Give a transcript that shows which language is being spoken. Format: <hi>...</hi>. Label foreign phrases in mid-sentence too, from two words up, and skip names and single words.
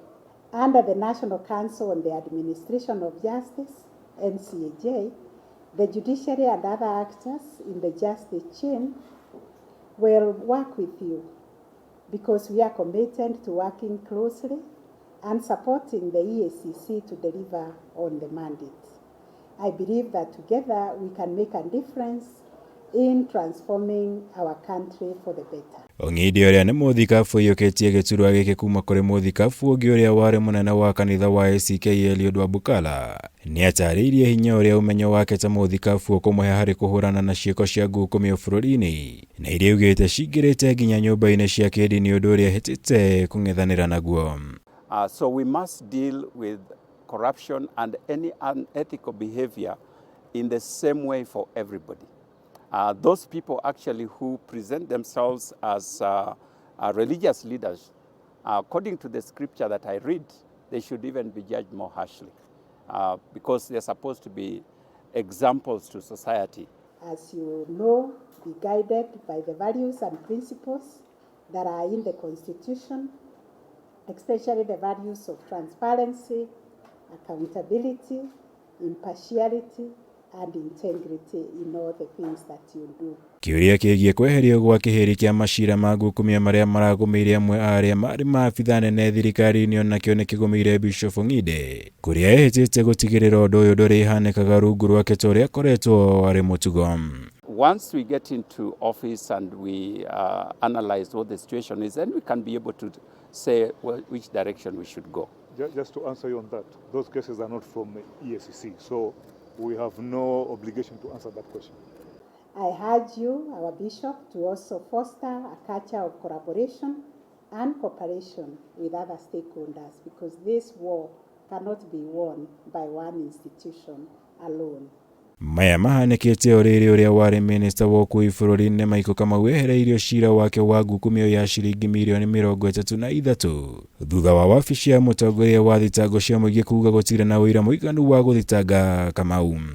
<en>Under the National Council on the Administration of Justice, NCAJ, the judiciary and other actors in the justice chain will work with you because we are committed to working closely and supporting the EACC to deliver on the mandate. I believe that together we can make a difference in transforming our country for the better.</en> <ki>Ong'inde ũrĩa nĩ mũthikabu yũkĩtie gĩturwa gĩkĩ kuma kũrĩ mũthikabu ũngĩ ũrĩa warĩ mũnene wa kanitha wa EACC ELIUD WABUKALA nĩ atarĩirie hinya ũrĩa ũmenyo wake ta mũthikabu ũkũmũhe harĩ kũhũrana na ciĩko cia ngukumio bũrũri-inĩ na iria augĩte cingĩrĩte nginya nyũmba-inĩ cia kĩndini ũndũ ũrĩa ahĩtĩte kũng'ethanĩra naguo.</ki> <en>So we must deal with corruption and any unethical behavior in the same way for everybody. Those people actually who present themselves as religious leaders, according to the scripture that I read, they should even be judged more harshly because they're supposed to be examples to society. As you know, be guided by the values and principles that are in the Constitution, especially the values of transparency, accountability, impartiality, and integrity in all the things that you do.</en> <ki>Kĩũria kĩgiĩ kweherio gwa kĩhĩri kĩa macira ma ngukumio marĩa maragũmĩire amwe arĩa marĩ maabitha nene thirikari-inĩ onakĩo nĩ kĩgũmĩire Bishop Ong'inde, kũrĩa ehĩtĩte gũtigĩrĩra ũndũ ũyũ ndũrĩ hanĩkaga rungu rwake ta ũrĩa akoretwo arĩ mũtugo.</ki> <en>Once we get into office and we analyze what the situation is, then we can be able to say which direction we should go. Just to answer you on that, those cases are not from EACC, so we have no obligation to answer that question. I urge you, our Bishop, to also foster a culture of collaboration and cooperation with other stakeholders because this war cannot be won by one institution alone.</en> <ki>Maya mahanĩkĩte o rĩrĩ ũrĩa warĩ minista wa ũkui bũrũri-inĩ Michael Kamau ehereirio cira wake wa ngukumio ya ciringi mirioni 33 thutha wa wabici ya mũtongoria wa thitango cia mũingĩ kuuga gũtirĩ na ũira mũiganu wa gũthitanga Kamau.</ki>